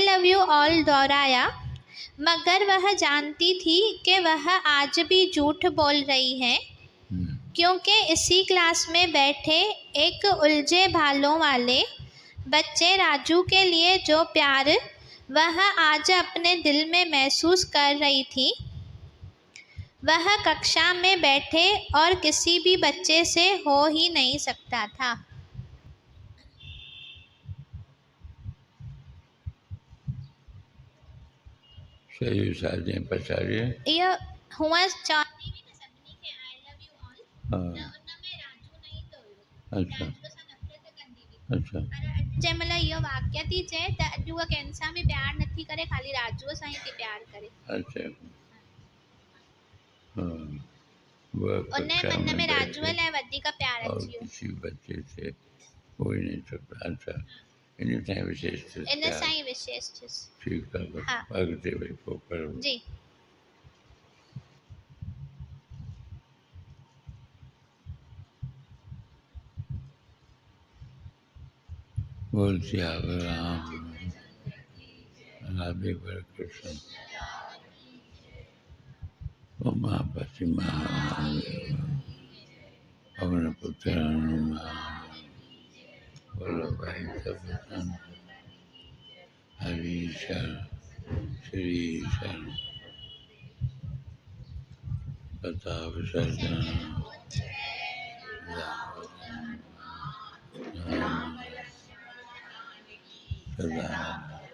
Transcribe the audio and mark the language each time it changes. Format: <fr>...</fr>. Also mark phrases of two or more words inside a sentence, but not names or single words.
<en>love you all</en> <hi>दोहराया, मगर वह जानती थी कि वह आज भी झूठ बोल रही है, क्योंकि इसी क्लास में बैठे एक उलझे बालों वाले बच्चे राजू के लिए जो प्यार वह आज अपने दिल में महसूस कर रही थी, वह कक्षा में बैठे और किसी भी बच्चे से हो ही नहीं सकता था।</hi> <sd>सही साजिए पछाड़िए।</sd> <hi>ये हुआ चौथी में सभिनी के</hi> <en>I love you all.</en> <hi>हाँ।</hi> <sd>उन में राजू नहीं तो।</sd> <hi>अच्छा।</hi> <sd>राजू सां नफ़रत कंदी हुई।</sd> <hi>अच्छा।</hi> <sd>पर जंहिं महिल इहो वाक्य थी चए त अॼु उहा कंहिंसां बि प्यार नथी करे, ख़ाली राजूअ सां ई थी प्यार करे।</sd> <hi>अच्छा। हाँ।</hi> <sd>उन मन में राजूअ लाइ वधीक प्यार</sd> <hi>और</hi> <sd>अची वियो।</sd> <hi>किसी बच्चे से हो ही नहीं सकता। अच्छा,</hi> <sd>इन सां विशेष इन सां ई विशेष थियुसि। ठीकु आहे।</sd> <hi>हाँ।</hi> <sd>अॻिते वरी पोइ करो।</sd> <hi>जी। बोल सियावर राम राधे कृष्ण उमापति महादेव पवन पुत्र हनुमान बोलो भाई सब संत हरि शरण श्री शरण प्रताप सज्जन सदा</hi>